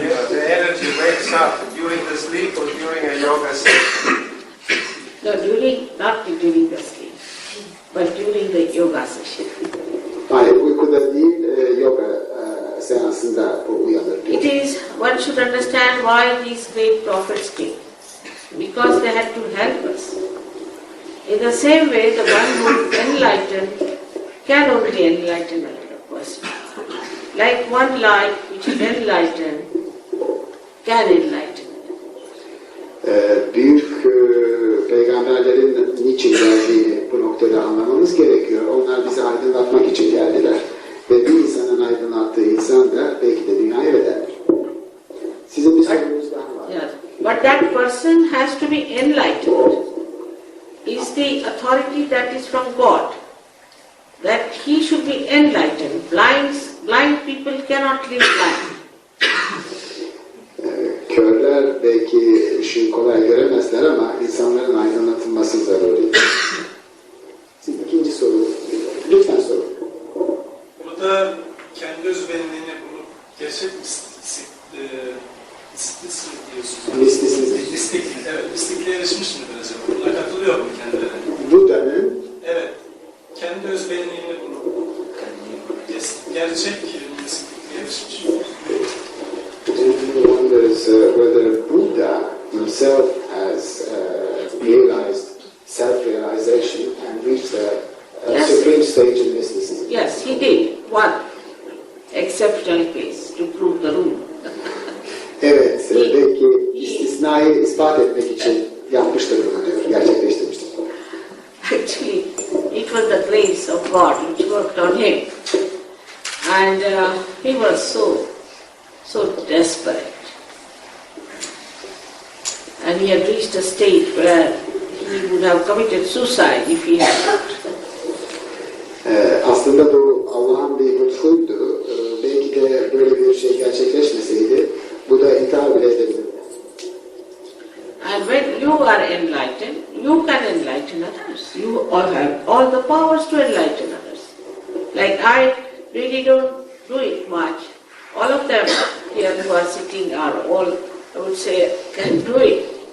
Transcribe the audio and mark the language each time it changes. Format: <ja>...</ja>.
<en>The energy wakes up during the sleep or during a yoga session. No, not during the sleep, but during the yoga session.</en> <tr>Hayır, uykuda değil, yoga seansında bu uyanır.</tr> <en>It is, one should understand why these great prophets came. Because they had to help us. In the same way, the one who is enlightened can only enlighten another person. Like one light which is enlightened can enlighten.</en> <tr>Büyük peygamberlerin niçin geldiğini bu noktada anlamamız gerekiyor. Onlar bizi aydınlatmak için geldiler. Ve bir insanın aydınlattığı insan da belki de dünyayı bedeldir. Sizin bir sorunuz daha var.</tr> <en>Yes. But that person has to be enlightened. Is the authority that is from God. That he should be enlightened. Blind people cannot live blind.</en> <tr>Körler belki ışığı kolay göremezler ama insanların aydınlatılması zaruri. Siz ikinci soru, lütfen sorun. burada kendi özbenliğini bulup gerçek mistiklik, evet, mistikliğe erişmiş midir acaba? Buna katılıyor mu kendileri? Buda'nın Evet, kendi özbenliğini bulup gerçek mistikliğe erişmiş midir?</tr> <en>The gentleman wonders whether Buddha himself has realized self-realization and reached a supreme stage in mysticism. Yes, he did. One exceptional case to prove the rule.</en> <tr>Evet, belki istisnayı ispat etmek için yapmıştır bunu diyor, gerçekleştirmiştir.</tr> <en>Actually, it was the grace of God which worked on him. And he was so desperate. And he had reached a state where he would have committed suicide if he had not.</en> <tr>Aslında bu Allah'ın bir lütfuydu. Belki de böyle bir şey gerçekleşmeseydi bu da intihar bile edebilirdi.</tr> <en>And when you are enlightened, you can enlighten others. You all have all the powers to enlighten others. I really don't do it much. All of them here who are sitting are all, I would say, can do it.</en>